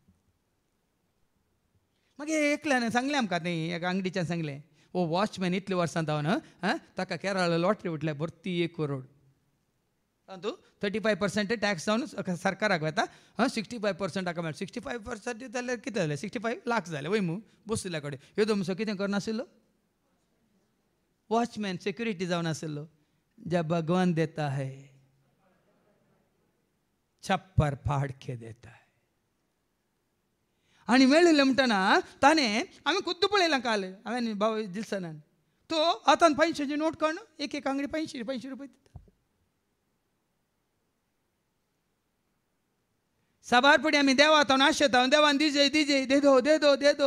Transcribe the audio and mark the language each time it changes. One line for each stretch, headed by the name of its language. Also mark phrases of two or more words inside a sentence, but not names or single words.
Konkani: मागीर एकल्यान सांगलें आमकां थंय एका अंगडीच्यान सांगलें ओ वॉचमॅन इतल्या वर्सां जावन ताका केरळा लॉटरी उठल्या भरती 1 करोड. तूं 35% टॅक्स जावन सरकाराक वता. 65% ताका मेळटा. 65% जाल्यार कितें जालें 65 लाख जाले वय मू बसल्या कडेन. ह्यो तुमचो कितें करनाशिल्लो वॉचमॅन सिक्युरिटी जावन आशिल्लो.
Hindi: ज्या भगवान देता है छप्पर फाड़ के देता है.
Konkani: आनी मेळिल्लें म्हणटना ताणें आमी खुद्द पळयलां काल हांवें भाव दिलसनान तो हातान 500ची नोट काढणं, एक एक आंगडी 500 रुपये दिता. साबार पडी आम्ही देवा आता नाशता देवान दिजे दिजे
Hindi: दे दो.